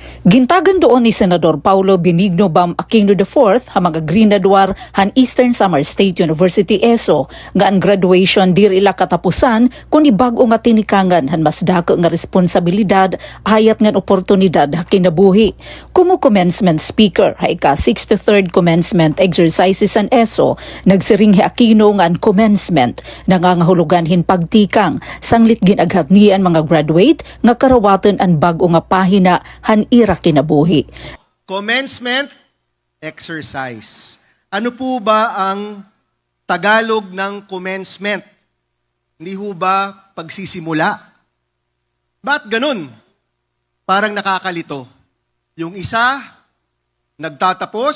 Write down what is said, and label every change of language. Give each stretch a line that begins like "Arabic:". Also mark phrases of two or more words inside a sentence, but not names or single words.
Waray: Gintagan doon ni Senador Paulo Benigno Bam Aquino IV ha mga grinadwar han Eastern Samar State University ESO nga ang graduation diri ila katapusan kundi bag-o nga tinikangan han mas dako nga responsibilidad hayat nga oportunidad ha kinabuhi. Kumu
English: commencement speaker
Waray: ha ika 63rd
English: commencement exercises
Waray: an ESO nagsiring hi Aquino nga ang commencement nangangahulugan hin pagtikang sanglit ginaghat niyan mga graduate nga karawatan ang bag-o nga pahina han ira kinabuhi.
English: Commencement exercise.
Filipino: Ano po ba ang Tagalog ng commencement? Hindi ho ba pagsisimula? Ba't ganun? Parang nakakalito. Yung isa, nagtatapos.